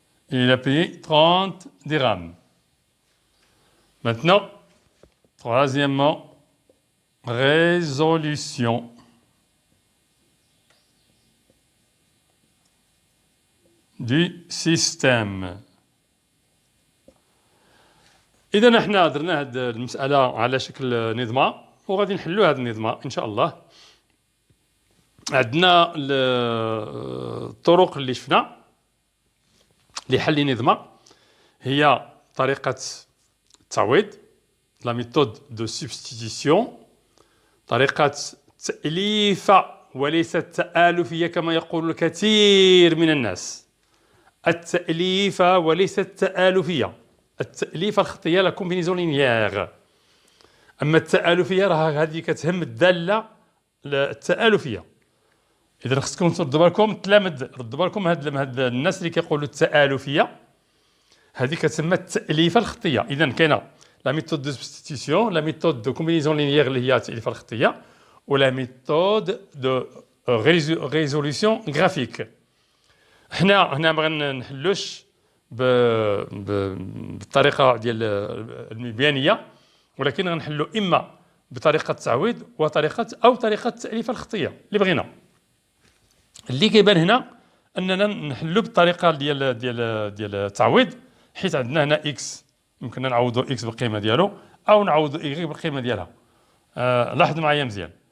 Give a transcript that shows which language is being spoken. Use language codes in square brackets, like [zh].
[fr] Et il a payé 30 dirhams. Maintenant, troisièmement, résolution du système. [ar] إذا احنا درنا هاد المسألة على شكل نظمة وغادي نحلو هاد النظمة إن شاء الله. عندنا الطرق اللي شفنا لحل نظمة هي طريقة التعويض، [fr] la méthode de substitution، [ar] طريقة تأليفة وليست تآلفية كما يقول الكثير من الناس. التأليفة وليست تآلفية. التأليفة الخطية [fr] لا كومبينيزون لينيير، [ar] أما التآلفية راه هذه كتهم الدالة التآلفية. إذا خصكم تردوا بالكم التلامذ، ردوا بالكم هاد الناس اللي كيقولوا التآلفية هذه كتسمى التأليفة الخطية. إذا كاينة [fr] la méthode de substitution, la méthode de combinaison linéaire [ar] اللي هي التأليفة الخطية، ولا [fr] méthode de résolution graphique. [ar] هنا ما غنحلوش بالطريقة ديال المبيانية، ولكن غنحلو إما بطريقة التعويض طريقة التأليفة الخطية اللي بغينا. اللي كيبان هنا أننا نحلو بالطريقة ديال التعويض، حيت عندنا هنا إكس يمكننا نعوضوا إكس بالقيمة ديالو أو نعوضوا إيغريك بالقيمة ديالها. لاحظوا معايا مزيان.